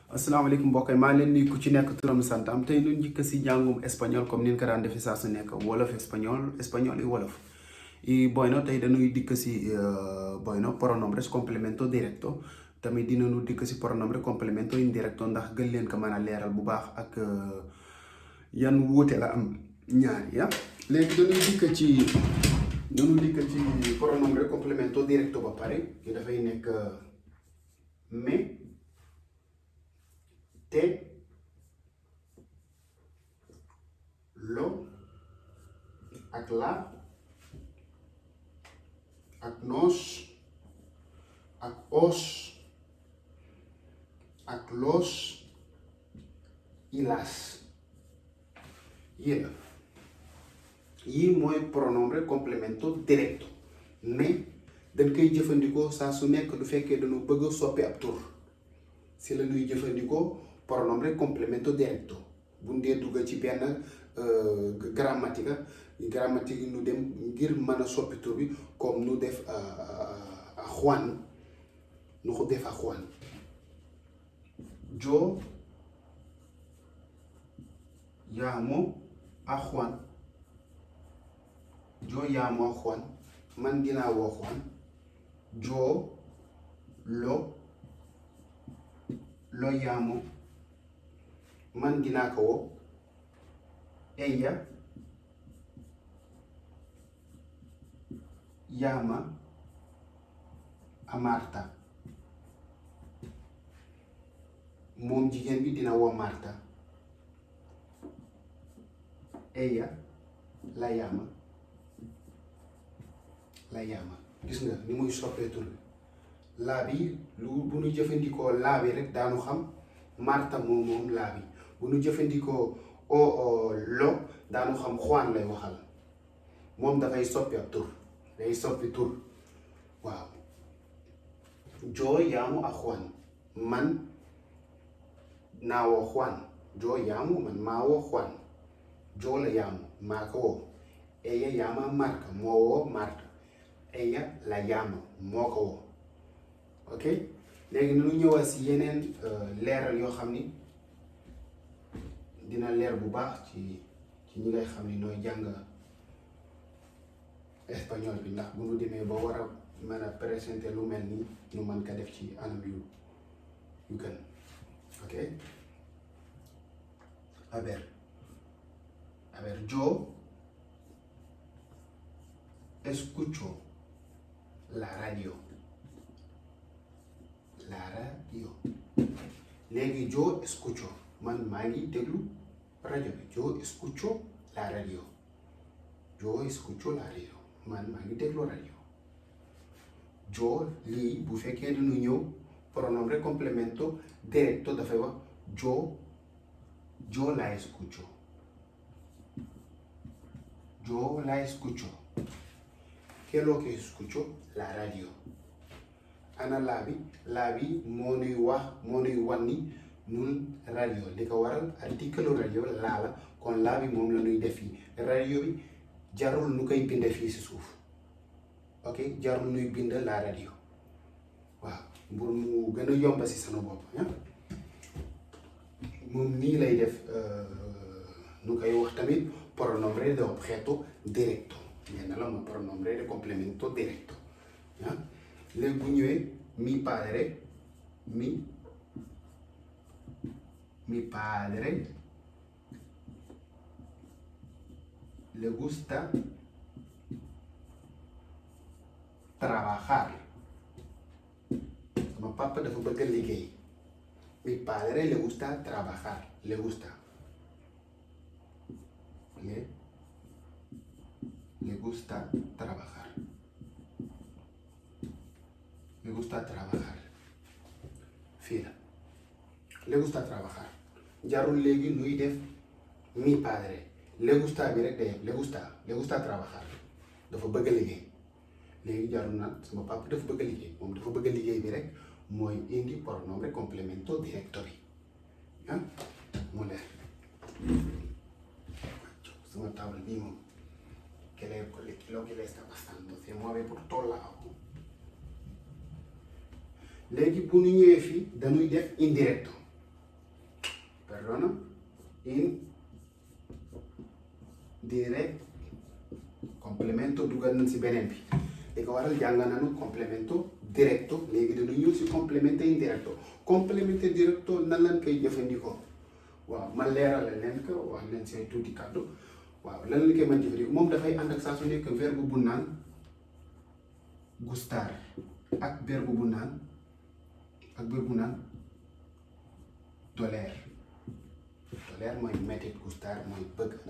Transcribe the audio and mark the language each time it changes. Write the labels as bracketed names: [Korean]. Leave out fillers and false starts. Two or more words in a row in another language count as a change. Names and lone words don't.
[Wolof] asalaamaaleykum mbokk yi maa ngi leen nuyu ku ci nekk turam santam tey ñu njëkk si njàngum espagnol comme ni ñu ko daan defee saa su nekk wolof espagnol yi wolof [Spanish] y bueno [Wolof] tey dañuy dikk si [Spanish] bueno pronombres complemento directo [Wolof] tamit dinañu dikk si [Spanish] pronombre complemento indirecto [Wolof] ndax gën leen ko mën a leeral bu baax ak yan wuute la am ñaari ya léegi dañuy dikk ci [Spanish] pronombre complemento directo [Wolof] ba pare ki dafay nekk [Spanish] me te lo [Wolof] ak la ak nos ak os ak [Spanish] los y las [Wolof] yii la yii mooy [Spanish] pronombre complemento directo [Wolof] mais dañ koy jëfandikoo saa su nekk du fekkee dañu bëgg a soppi ab tur si la ñuy jëfandikoo [Spanish] pronombre complemento directo [Wolof] bu ndee dugg ci benn grammatica yi nu dem ngir mën a soppi tur bi comme nu def a Juan nu ko def a Juan [Spanish] yo llamo a Juan [Wolof] man dinaa woo Juan [Spanish] yo lo [Wolof] llamo man dinaa ko woo [Spanish] ella llama a Marta [Wolof] moom jigéen bi dina woo Marta [Spanish] ella la llama [Wolof] gis nga ni muy soppee tur bi laa bi lu bu ñu jëfandikoo laa bi rek daanu xam Marta moom laa bi bu ñu jëfandikoo lo daanu xam Juan lay waxal moom dafay soppi ab tur day soppi tur waaw [Spanish] yo llamo a Juan [Wolof] man naa woo Juan [Spanish] yo llamo [Wolof] man maa woo Juan [Spanish] yo la llamo [Wolof] maa ko woo [Spanish] ella llama a Marta [Wolof] moo woo Marta [Spanish] ella la llama [Wolof] moo ko woo ok léegi nu ñëwaat si yeneen leeral yoo xam ni dina leer bu baax ci ñi ngay xam ni nooy jàng espagnol bi ndax bu nu demee ba war a mën a présenter lu mel ni ñu mën ko def ci anam yu gën ok [Spanish] a ver yo escucho la radio léegi yo escucho [Wolof] man maa ngi déglu rajo bi [Spanish] yo escucho la radio [Wolof] man maa ngi déglu rajo yo lii bu fekkee dañu ñëw [Spanish] pronombre complemento directo [Wolof] dafay wax [Spanish] yo la escucho ¿qué es lo que escucho? La radio [Wolof] ana laa bi moo nuy wan ni nun radio li ko waral article radio laa la kon laa bi moom la nuy def fii radio bi jarul nu koy bind fii si suuf ok jarul nuy bind [Spanish] la radio [Wolof] waaw pour mu gën a yomba si sama bopp moom nii lay def nu koy wax tamit [Spanish] pronombre de objeto directo [Wolof] ngeen la ma [Spanish] pronombre de complemento directo [Wolof] léegi bu ñëwee mi [Spanish] padre le gusta trabajar [Wolof] sama papa dafa bëgg a liggéey [Spanish] mi padre le gusta trabajar le gusta [Wolof] trabajar fii la [Spanish] le gusta trabajar [Wolof] jarul léegi nuy def [Spanish] mi padre le gusta [Wolof] bi rek day [Spanish] le gusta trabajar [Wolof] dafa bëgg a liggéey léegi jarul naan sama papa dafa bëgg a liggéey moom dafa bëgg a liggéey bi rek mooy indi [Spanish] pronombre complemento directo [Wolof] bi mu leer sama table bii moom [Spanish] lo que le está pasando se mueve por todos lados [Wolof] léegi bu ñu ñëwee fii dañuy def [Spanish] indirecto perdona, indirect complemento [Wolof] dugal nañ si beneen bi li ko waral jàng nañu [Spanish] complemento directo [Wolof] léegi dañu ñëw si [Spanish] complemento indirecto. Complemento directo [Wolof] nan lañ koy jëfandikoo waaw ma leeralal leen ko wax leen seen tuuti kàddu waaw lan la koy mën jëfandikoo moom dafay ànd ak saa su nekk verbe bu naan gustar ak verbe bu naan doler mooy mettit, gustar mooy bëgg na.